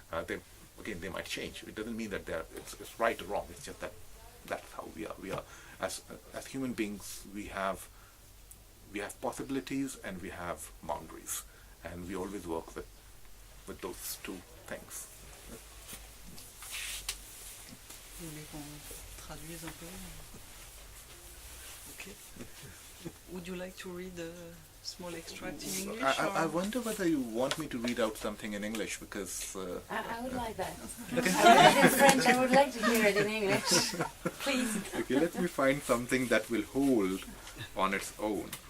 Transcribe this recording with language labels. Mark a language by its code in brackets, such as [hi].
[en] They might change. It doesn't mean that it's right or wrong, it's just that that's how we are. We are as human beings, we have possibilities and we have boundaries, and we always work with those two things. [fr] Vous voulez qu'on traduise un peu? [en] Okay. Would you like to read a small extract in English? I wonder whether you want me to read out something in English, because... I would like that. Okay. I would like it in French, I would like to hear it in English. Please. Okay, let me find something that will hold on its own.